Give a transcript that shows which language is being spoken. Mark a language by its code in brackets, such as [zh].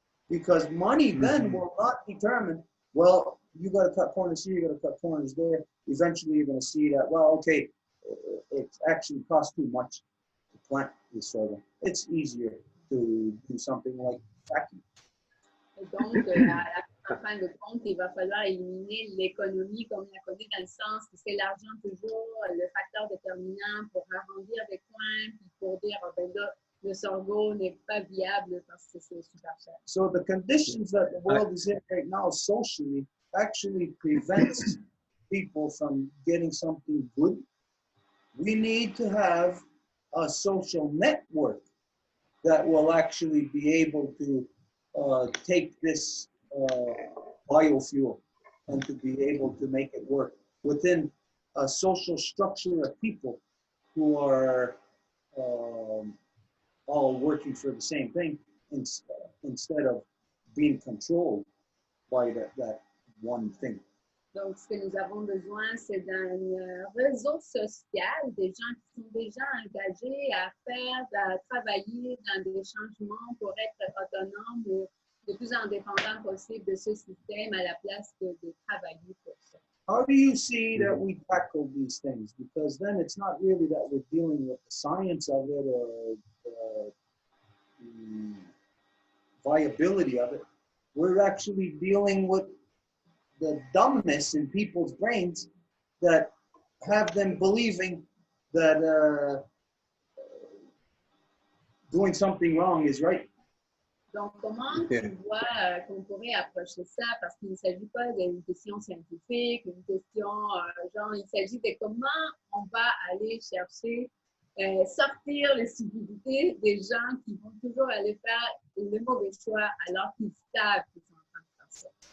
[en] Because money then will not determine, well, you got to cut corners here, you got to cut corners there. Eventually, you're going to see that, well, okay, it actually costs too much to plant this soil. It's easier to do something like fracking. [fr] Et donc, en fin de compte, il va falloir éliminer l'économie comme on la connaît dans le sens que c'est l'argent toujours le facteur déterminant pour arrondir des coins, puis pour dire, oh, ben là, le sorgho n'est pas viable parce que c'est super cher. [en] So the conditions that the world is in right now socially actually prevents people from getting something good. We need to have a social network that will actually be able to take this biofuel and to be able to make it work within a social structure of people who are all working for the same thing instead of being controlled by that one thing. [fr] Donc, ce que nous avons besoin, c'est d'un réseau social, des gens qui sont déjà engagés à travailler dans des changements pour être autonomes ou le plus indépendants possible de ce système à la place de travailler pour ça. [en] How do you see that we tackle these things? Because then it's not really that we're dealing with the science of it or the viability of it. We're actually dealing with the dumbness in people's brains that have them believing that doing something wrong is right. [fr] Donc, comment tu vois qu'on pourrait approcher ça? Parce qu'il ne s'agit pas d'une question scientifique, une question genre, il s'agit de comment on va aller chercher, sortir les subtilités des gens qui vont toujours aller faire le mauvais choix alors qu'ils savent qu'ils sont en train de faire ça.